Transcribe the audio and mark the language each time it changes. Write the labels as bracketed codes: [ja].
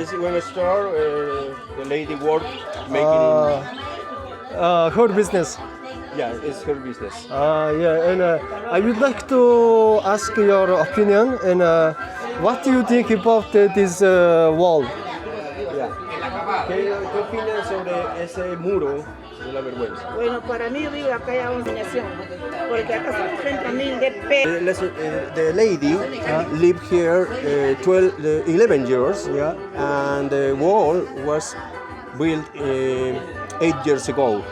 [en] It's when a store, the lady work making. Her business. Yeah, it's her business. Yeah. And I would like to ask your opinion. And what do you think about this wall? Yeah. [es] ¿Qué opinas sobre ese muro de la vergüenza? Bueno, para mí, digo, acá hay abominación, porque acá son 30.000 de pesos. [en] The lady lived here 11 years, Yeah. and the wall was built 8 years ago.